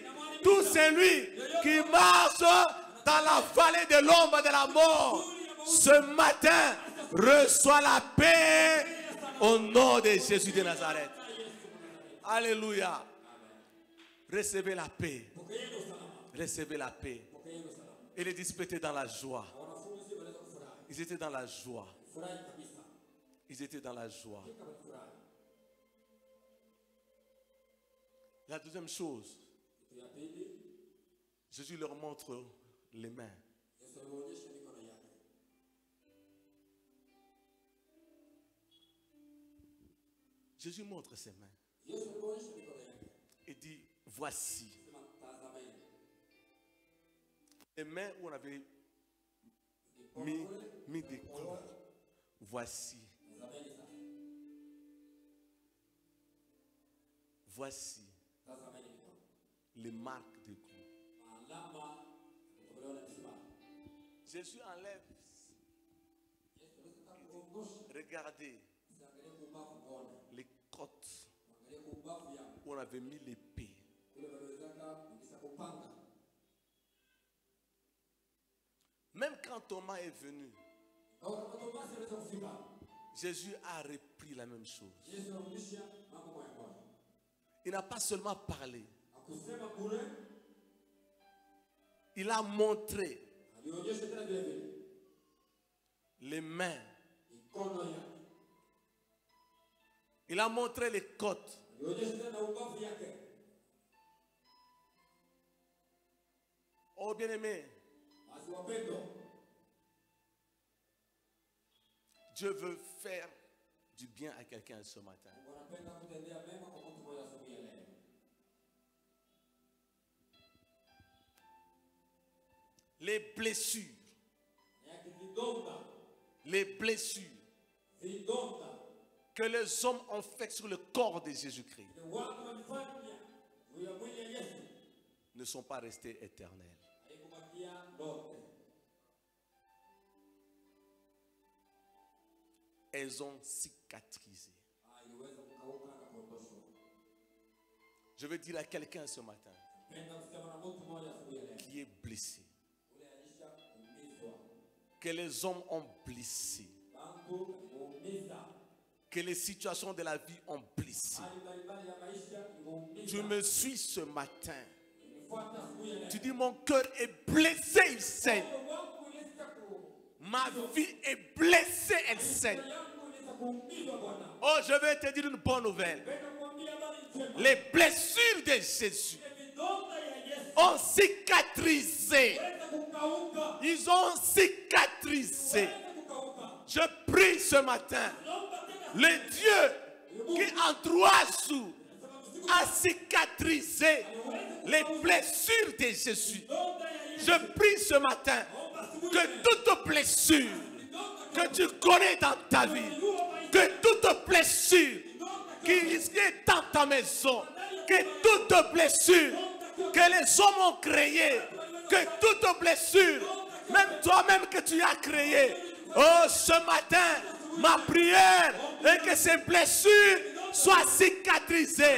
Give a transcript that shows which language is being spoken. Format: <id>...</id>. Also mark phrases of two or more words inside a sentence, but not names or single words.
<fr>Tout c'est lui qui marche dans la vallée de l'ombre de la mort. Ce matin, reçois la paix au nom de Jésus de Nazareth. Alléluia. Recevez la paix. Recevez la paix. Et les disciples étaient dans la joie.</fr> <sw>Wanafunzi wanaweza kufurahi.</sw> <fr>Ils étaient dans la joie.</fr> <sw>Furahi kabisa.</sw> <fr>Ils étaient dans la joie.</fr> <sw>Kama furahi.</sw> <fr>La deuxième chose,</fr> <sw>Kitu ya pili,</sw> <fr>Jésus leur montre les mains.</fr> <sw>Yesu alionyesha mikono yake.</sw> <fr>Jésus montre ses mains</fr> <sw>Yesu alionyesha mikono yake.</sw> <fr>et dit, voici.</fr> <sw>Sema tazameni.</sw> <fr>Les mains où on avait mis des coups. Voici.</fr> <sw>Tazameni sasa.</sw> <fr>Voici</fr> <sw>Tazameni mikono.</sw> <fr>les marques des coups.</fr> <sw>Alama kutolewa na misumari.</sw> <fr>Jésus enlève.</fr> <sw>Yesu alitaka kuondosha.</sw> <fr>Regardez</fr> <sw>Usiangalie kubavu kuona.</sw> <fr>les côtes</fr> <sw>Angalia kubavu yako.</sw> <fr>où on avait mis l'épée.</fr> <sw>Kule waliwezaka kuingiza kupanga.</sw> <fr>Même quand Thomas est venu,</fr> <sw>Na wakati Tomasi aliweza kufika.</sw> <fr>Jésus a repris la même chose.</fr> <sw>Yesu anarudisha mambo moja moja.</sw> <fr>Il n'a pas seulement parlé,</fr> <sw>Akusema bure,</sw> <fr>il a montré</fr> <sw>alionyesha tena vile vile.</sw> <fr>les mains,</fr> <sw>Mikono yake.</sw> <fr>il a montré les côtes.</fr> <sw>Alionyesha tena ubavu yake.</sw> <fr>Oh bien-aimé,</fr> <sw>Basi wapendwa,</sw> <fr>Dieu veut faire du bien à quelqu'un ce matin.</fr> <sw>wanapenda kutendea mema kwa mtu mmoja asubuhi ya leo.</sw> <fr>Les blessures,</fr> <sw>Yake vidonda,</sw> <fr>les blessures</fr> <sw>vidonda.</sw> <fr>que les hommes ont faites sur le corps de Jésus-Christ.</fr> <sw>Ni watu walifanya</sw> <fr>sont pas restés éternels.</fr> <sw>haikubakia ndote.</sw> <fr>Elles ont cicatrisé.</fr> <sw>Iliweza kukauka na kuondoshwa.</sw> <fr>Je veux dire à quelqu'un ce matin</fr> <sw>Napenda kusema na mtu mmoja asubuhi ya leo.</sw> <fr>qui est blessé,</fr> <sw>Ule alishaumizwa.</sw> <fr>que les hommes ont blessé,</fr> <sw>Bantu alimuumiza.</sw> <fr>que les situations de la vie ont blessé.</fr> <sw>Hali mbalimbali ya maisha imuumiza.</sw> <fr>Tu me suis ce matin.</fr> <sw>Nifuata asubuhi ya leo.</sw> <fr>Tu dis mon cœur est blessé, il saigne.</fr> <sw>Moyo wangu uliweza ku-</sw> <fr>Ma vie est blessée, elle saigne.</fr> <sw>Moyo wangu uliweza kuumizwa Bwana.</sw> <fr>Oh, je vais te dire une bonne nouvelle.</fr> <sw>Napenda kuambia habari njema.</sw> <fr>Les blessures de Jésus</fr> <sw>Vidonda ya Yesu</sw> <fr>ont cicatrisé.</fr> <sw>weza kukauka.</sw> <fr>Ils ont cicatrisé.</fr> <sw>Weza kukauka.</sw> <fr>Je prie ce matin.</fr> <sw>Naomba tena</sw> <fr>Le Dieu qui en 3 jours a cicatrisé les blessures de Jésus.</fr> <sw>vidonda ya Yesu.</sw> <fr>Je prie ce matin que toute blessure que tu connais dans ta vie, que toute blessure qui est dans ta maison, que toute blessure que les hommes ont créée, que toute blessure, même toi-même que tu as créée, oh ce matin, ma prière est que ces blessures soient cicatrisées.</fr>